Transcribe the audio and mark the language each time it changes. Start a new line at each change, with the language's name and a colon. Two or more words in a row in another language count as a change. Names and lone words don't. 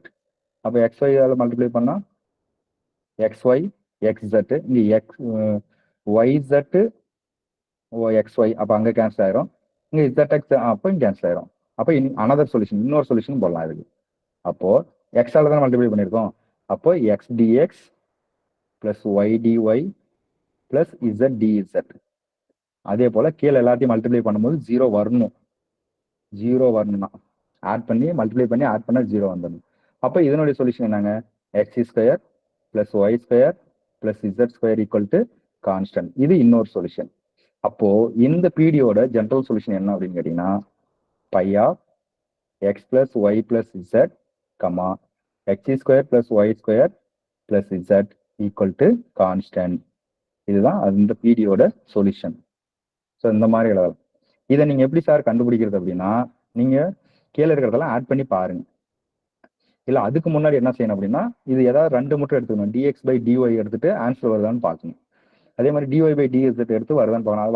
Tamil: அப்ப xy ஆல மல்டிப்ளை பண்ணா xy xz, இங்க x yz xy, அப்ப அங்க கேன்சல் ஆயிரும். இங்க zx அப்ப இங்க கேன்சல் ஆயிரும். அப்ப
English: another solution,
Tamil: இன்னொரு சொல்யூஷன் போடலாம் இதுக்கு. அப்போ x ஆல தான் மல்டிப்ளை பண்ணிருக்கோம்.
English: அப்போ x dx plus y dy plus z dz.
Tamil: அதே போல கீழே எல்லாத்தையும் மல்டிப்ளை பண்ணும்போது 0 வரணும். 0 வரணும்னா ஆட் பண்ணி மல்டிப்ளை பண்ணி ஆட் பண்ணா 0 வந்துடணும். அப்ப இதனுடைய சொல்யூஷன் என்னங்க,
English: x² plus y² plus z² equal to constant.
Tamil: இது இன்னொரு சொல்யூஷன். அப்போ இந்த பீடியோட
English: general solution
Tamil: என்ன அப்படின்னு கேட்டீங்கன்னா,
English: phi of x plus y plus z, x² plus y² plus z equal to constant.
Tamil: இதுதான் இந்த பிடியோட சொல்யூஷன். ஸோ இந்த மாதிரி எழுதலாம். இதை நீங்க எப்படி சார் கண்டுபிடிக்கிறது அப்படின்னா, நீங்க கீழே இருக்கிறதெல்லாம் ஆட் பண்ணி பாருங்க. இல்ல அதுக்கு முன்னாடி என்ன செய்யணும் அப்படின்னா, இது ஏதாவது 2 மட்டும் எடுத்துக்கணும். dx/dy எடுத்துட்டு ஆன்சர் வருதான்னு பார்க்கணும். அதே மாதிரி dy/dz எடுத்து வருதான்னு பார்க்கணும்.